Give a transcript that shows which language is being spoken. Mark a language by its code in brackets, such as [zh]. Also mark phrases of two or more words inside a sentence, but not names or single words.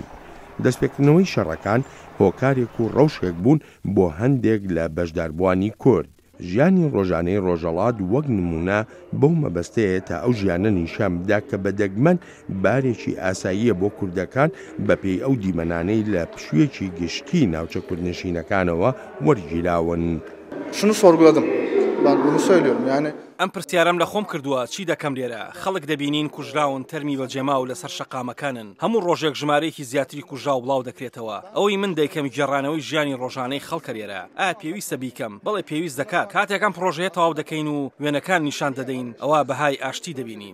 [ckb] دەستپێکردنەوەی شەڕەکان هۆکارێک و ڕەوشێک بوون بۆ هەندێک لە بەشداربووانی کورد. ژیانی ڕۆژانەی ڕۆژەڵات وەک نمونە بەو مەبەستەیە تا ئەو ژیانە نیشان بدا کە بەدەگمەن بارێکی ئاساییە بۆ کوردەکان بەپێی ئەو دیمەنانەی لە پشوویەکی گشتی ناوچە کوردنشینەکانەوە وەرگیراون. [tr] Şunu sorguladım. Ben bunu söylüyorum yani. [ckb] ئەم پرسیارم لە خۆم کردووە چی دەکەم لێرە خەڵک دەبینین کوژراون تەرمی بە جێما و لەسەر شەقامەکانن هەموو ڕۆژێک ژمارەیەکی زیاتری کوژرا و بڵاو دەکرێتەوە ئەوەی من دەیکەم گێڕانەوەی ژیانی ڕۆژانەی خەڵکە لێرە ئایا پێویستە بیکەم بەڵێ پێویست دەکات کاتێکم پرۆژەیە تەواو دەکەین و وێنەکان نیشان دەدەین ئەوە بەهای ئاشتی دەبینین.